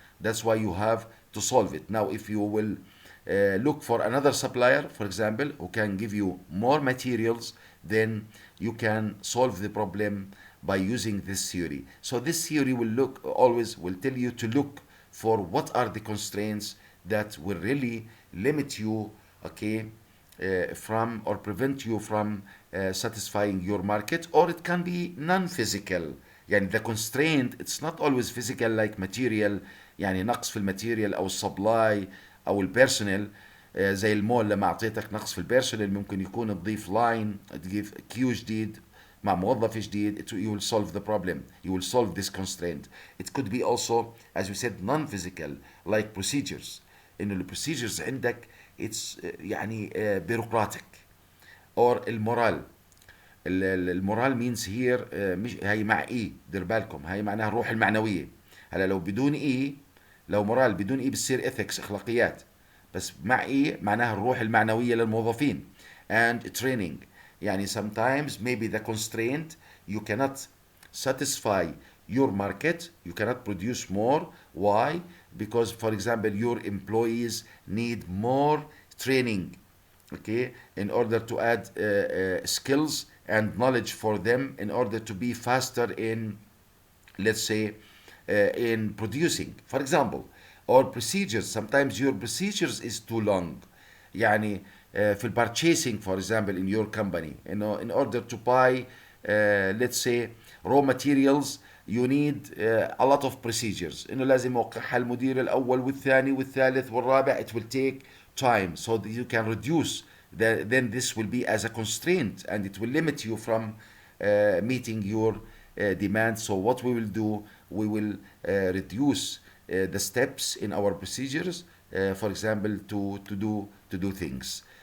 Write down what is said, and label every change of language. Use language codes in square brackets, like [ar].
[en] That's why you have to solve it. Now if you will look for another supplier, for example, who can give you more materials, then you can solve the problem by using this theory. So this theory will look, always will tell you to look for what are the constraints that will really limit you, okay, from or prevent you from satisfying your market. Or it can be non-physical. [ar] يعني [en] the constraint, it's not always physical like material، [ar] يعني نقص في الماتيريال او السبلاي او البيرسونيل. زي المول لما اعطيتك نقص في البيرسونيل، ممكن يكون تضيف لاين، تضيف كيو جديد مع موظف جديد. [en] You will solve the problem, you will solve this constraint. It could be also, as we said, non-physical like procedures. [ar] انه البروسيجرز عندك it's يعني bureaucratic. or المورال. المورال means here مش هي مع اي، دير بالكم، هي معناها الروح المعنويه. هلا لو بدون اي، لو مورال بدون اي بتصير ethics اخلاقيات، بس مع اي معناها الروح المعنويه للموظفين. [en] and training. يعني sometimes maybe the constraint, you cannot satisfy your market, you cannot produce more. Why? Because for example your employees need more training, okay, in order to add skills and knowledge for them in order to be faster in, let's say, in producing, for example. Or procedures, sometimes your procedures is too long. يعني في purchasing, for example, in your company, you know, in order to buy let's say raw materials you need a lot of procedures. [ar] إنه لازم يوقعها المدير الأول والثاني والثالث والرابع. [en] It will take time so that you can reduce then this will be as a constraint and it will limit you from meeting your demands. So what we will do, we will reduce the steps in our procedures, for example, to do things.